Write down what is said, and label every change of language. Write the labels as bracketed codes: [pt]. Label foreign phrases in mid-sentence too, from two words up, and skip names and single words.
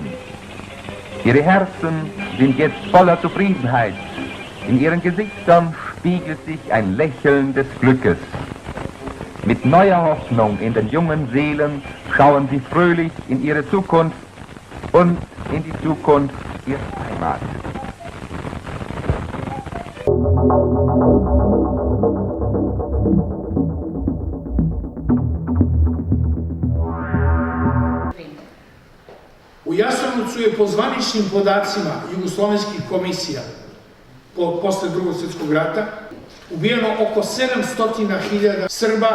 [de] Ihre Herzen sind jetzt voller Zufriedenheit. In ihren Gesichtern spiegelt sich ein Lächeln des Glückes. Mit neuer Hoffnung in den jungen Seelen schauen sie fröhlich in ihre Zukunft und in die Zukunft ihrer Heimat. [sr] U Jasenovcu je po zvaničnim podacima jugoslovenskih komisija posle Drugog svjetskog rata ubijeno oko 700.000 Srba.